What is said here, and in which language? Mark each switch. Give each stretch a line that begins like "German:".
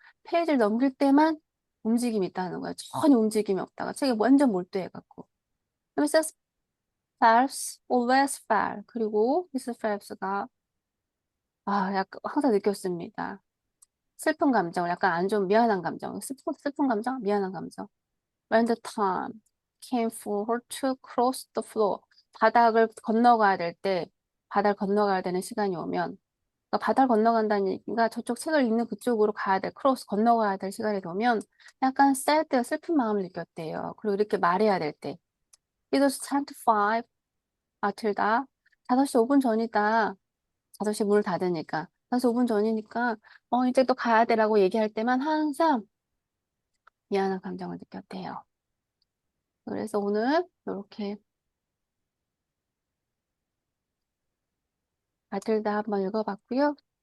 Korean: 페이지를 넘길 때만 움직임이 있다는 거야. 전혀 움직임이 없다가 책에 완전 몰두해갖고.
English: Mrs. Phelps always fell.
Korean: 그리고 미스 펠프스가 약간 항상 느꼈습니다. 슬픈 감정을 약간 안 좋은 미안한 감정. 슬픈 감정? 미안한 감정.
English: When the time came for her to cross the floor.
Korean: 바닥을 건너가야 될 때, 바다를 건너가야 되는 시간이 오면, 그러니까 바다를 건너간다는 얘기가 저쪽 책을 읽는 그쪽으로 가야 될, 크로스 건너가야 될 시간이 오면 약간 sad, 슬픈 마음을 느꼈대요. 그리고 이렇게 말해야 될 때.
English: It was 10 to 5, 마틸다.
Korean: 5시 5분 전이다. 5시 문을 닫으니까. 5시 5분 전이니까, 이제 또 가야 되라고 얘기할 때만 항상 미안한 감정을 느꼈대요. 그래서 오늘 이렇게 마틸다 한번 읽어봤고요.